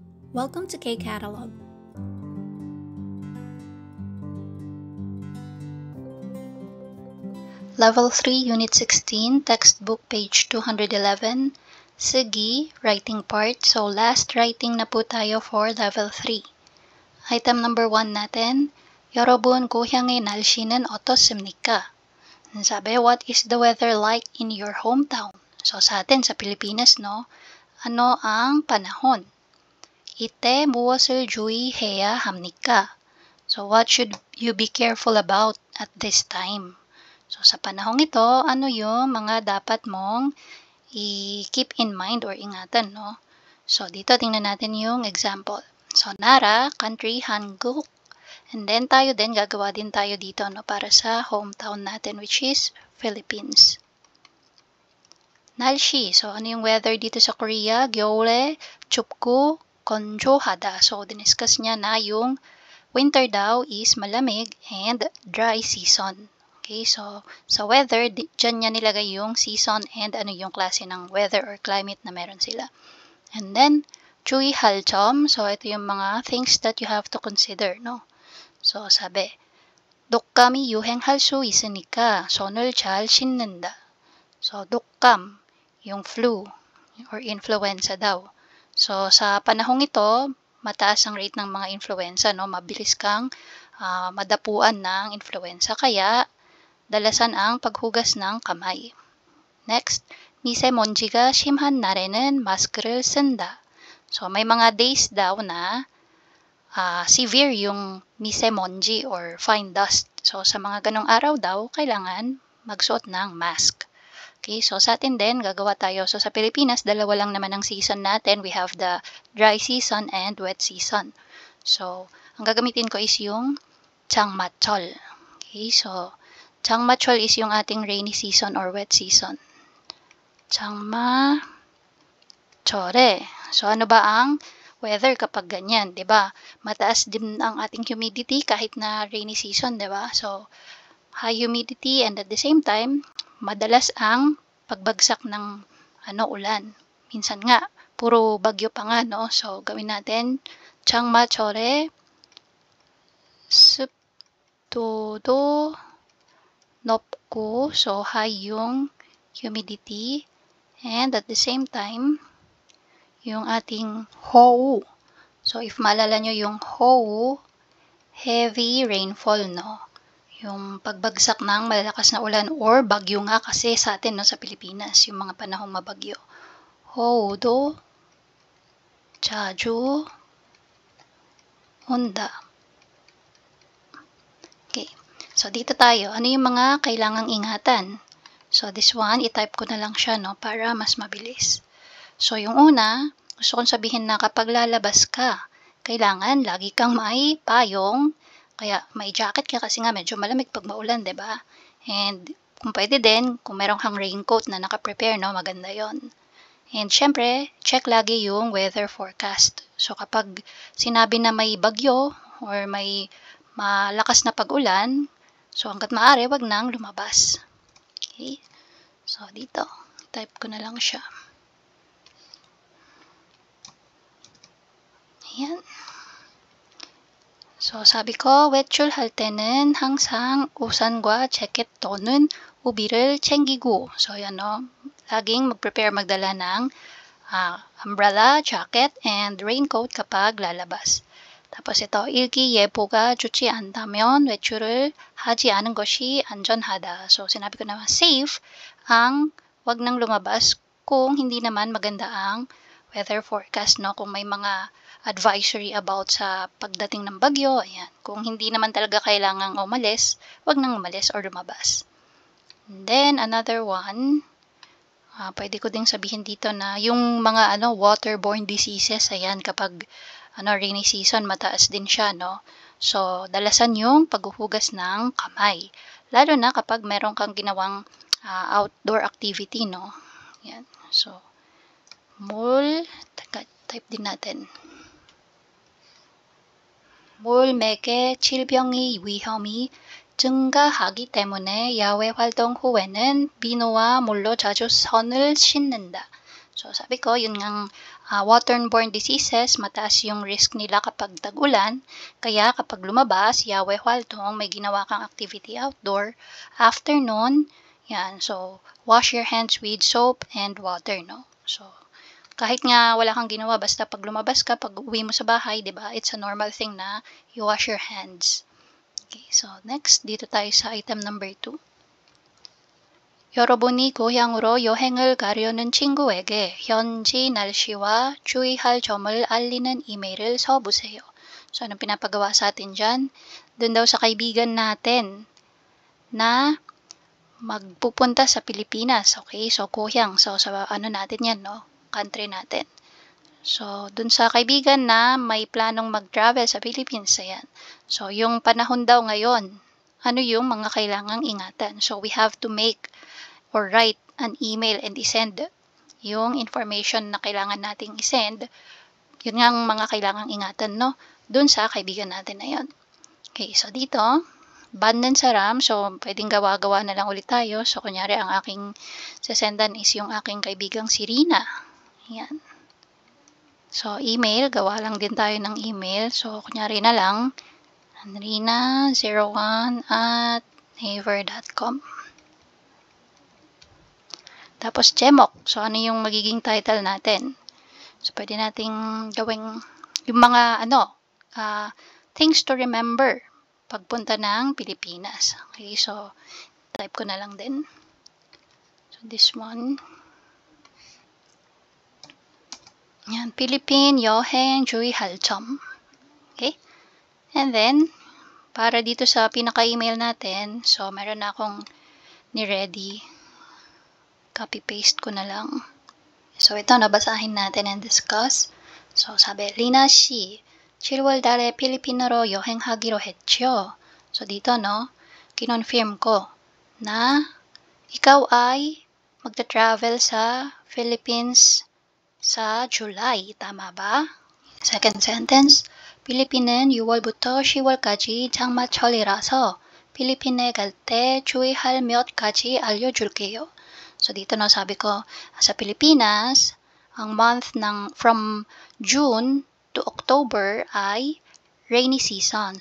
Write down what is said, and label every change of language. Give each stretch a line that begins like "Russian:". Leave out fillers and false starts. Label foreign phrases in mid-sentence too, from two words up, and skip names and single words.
English: Welcome to K-Catalog. Level 3, Unit 16, textbook page 211, Sige, writing part.
Filipino: So,
English: last writing
Filipino: na po tayo for level 3.
English: Item number 1
Filipino: natin,
Korean: 여러분 고향의 날씨는 어떻습니까?
Filipino: Sabi,
English: what is the weather like in your hometown?
Filipino: So, sa atin, sa Pilipinas, no? Ano ang panahon?
Korean: 이때 무엇을 주의해야 합니까?
English: So, what should you be careful about at this time?
Filipino: So, sa panahong ito, ano yung mga dapat mong i-
English: keep in mind
Filipino: or ingatan, no? So, dito tingnan natin yung example.
English: So, Nara, country, Hanguk. And then,
Filipino: tayo din, gagawa din tayo dito, no? Para sa hometown natin,
English: which is Philippines.
Korean: 날씨.
Filipino: So, ano yung weather dito sa Korea?
Korean: 겨울에 춥고 건조하다.
Filipino: So, diniscuss niya na yung winter daw is malamig and
English: dry season.
Filipino: Okay, so sa weather, dyan niya nilagay yung season and ano yung klase ng
English: weather or climate
Filipino: na meron sila.
English: And then,
Korean: 주의할 점.
Filipino: So, ito yung mga
English: things that you have to consider,
Filipino: no? So, sabi,
Korean: 독감이 유행할 수 있으니까 손을 잘 씻는다. So, 독감,
Filipino: yung flu or influenza daw. So, sa panahong ito, mataas ang rate ng mga influenza, no? Mabilis kang madapuan ng influenza. Kaya, dalasan ang paghugas ng kamay.
English: Next,
Korean: 미세먼지가 심한 날에는 마스크를 쓴다.
Filipino: So, may mga days daw na severe yung misemonji or
English: fine dust.
Filipino: So, sa mga ganong araw daw, kailangan magsuot ng mask. Okay, so sa atin din, gagawa tayo. So, sa Pilipinas, dalawa lang naman ang season natin.
English: We have the dry season and wet season. So,
Filipino: ang gagamitin ko is yung 장마철. Okay, so, 장마철 is yung ating
English: rainy season or wet season.
Korean: 장마철에.
Filipino: So, ano ba ang weather kapag ganyan, 'di ba? Mataas din ang ating humidity kahit na
English: rainy season,
Filipino: 'di ba?
English: So, high humidity and at the same time,
Filipino: madalas ang pagbagsak ng ulan. Minsan nga, puro bagyo pa nga, no? So, gawin natin
Korean: 장마철에 습도도 높고,
English: so high yung humidity, and at the same time,
Filipino: yung ating ho우. So, if maalala nyo yung ho우,
English: heavy rainfall,
Filipino: no? Yung pagbagsak ng malalakas na ulan or bagyo nga kasi sa atin, no, sa Pilipinas, yung mga panahong mabagyo.
Korean: 호우도 자주 온다.
Filipino: Okay. So, dito tayo. Ano yung mga kailangang ingatan? So, this one, i-type ko na lang siya, no, para mas mabilis. So, yung una, gusto kong sabihin na kapag lalabas ka, kailangan lagi kang may payong, kaya may jacket ka kasi nga medyo malamig pag maulan, 'di ba? And kung pwede din, kung meron kang raincoat na naka-prepare, no, maganda 'yon. And syempre, check lagi yung
English: weather forecast.
Filipino: So, kapag sinabi na may bagyo or may malakas na pag-ulan, so hanggat maaari, wag nang lumabas. Okay? So, dito, type ko na lang siya. Ayan. So, sabi ko,
Korean: 외출할 때는 항상 우산과 재킷 또는 우비를 챙기고.
Filipino: So, yan, no? Laging mag-prepare magdala ng
English: umbrella, jacket, and raincoat
Filipino: kapag lalabas. Tapos ito, 일기예보가 좋지 않다면 외출을 하지 않은 것이 안전하다. So, sinabi ko naman, safe ang wag nang lumabas kung hindi naman maganda ang
English: weather forecast,
Filipino: no? Kung may mga advisory about sa pagdating ng bagyo, ayan. Kung hindi naman talaga kailangang umalis, wag nang umalis or lumabas. And then, another one, pwede ko ding sabihin dito na yung mga
English: waterborne diseases,
Filipino: ayan, kapag
English: rainy season,
Filipino: mataas din siya, no? So, dalasan yung paghuhugas ng kamay. Lalo na kapag meron kang ginawang
English: outdoor activity,
Filipino: no? Ayan. So, type din natin.
Korean: 물맥의 질병의 위험이 증가하기 때문에 야외 활동 후에는 비누와 물로 자주 손을 씻는다.
Filipino: So sabi ko, yun ngang
English: waterborne diseases,
Filipino: mataas yung risk nila kapag tag-ulan. Kaya kapag lumabas,
Korean: 야외 활동,
Filipino: may ginawa kang
English: activity outdoor,
Filipino: after nun, yan,
English: so wash your hands with soap and water, no?
Filipino: So kahit nga wala kang ginawa, basta pag lumabas ka, pag uwi mo sa bahay, di ba,
English: it's a normal thing na you wash your hands. Okay, so next,
Filipino: dito tayo sa item number 2.
Korean: 여러분이 고향으로 여행을 가려는 친구에게 현지 날씨와 주의할 점을 알리는 이메일을 써보세요.
Filipino: So, anong pinapagawa sa atin dyan? Doon daw sa kaibigan natin na magpupunta sa Pilipinas. Okay, so 고향. So, sa ano natin yan, no? Country natin. So, dun sa kaibigan na may planong mag-travel sa Philippines, ayan. So, yung panahon daw ngayon, ano yung mga kailangang ingatan? So,
English: we have to make or write an email
Filipino: and isend yung information na kailangan nating isend. Yun nga ang mga kailangang ingatan, no? Dun sa kaibigan natin na yun. Okay, so dito, banden sa RAM. So, pwedeng gawa-gawa na lang ulit tayo. So, kunyari, ang aking sasendan is yung aking kaibigang si Rina. Ayan. So, email. Gawa lang din tayo ng email. So, kunyari na lang, rina01@naver.com. Tapos, Chemok. So, ano yung magiging title natin? So, pwede nating gawing yung mga,
English: things to remember
Filipino: pagpunta ng Pilipinas. Okay, so, type ko na lang din.
English: So, this one.
Korean: Yan, Philippine 여행 주의할 점.
English: Okay? And then,
Filipino: para dito sa pinaka-email natin, so, meron na akong ni-ready. Copy-paste ko na lang. So, ito, nabasahin natin and discuss.
Korean: So, sabi, Rina 씨, 7월 달에 필리핀으로 여행하기로 했죠.
Filipino: So, dito, no, kinonfirm ko na ikaw ay magta-travel sa Philippines sa July. Tama ba? Second sentence,
Korean: 필리핀은 6월부터 10월까지 장마철이라서 필리핀에 갈 때 주의할 몇 가지 알려줄게요.
Filipino: So, dito no, sabi ko, sa Pilipinas, ang month from June to October ay rainy season.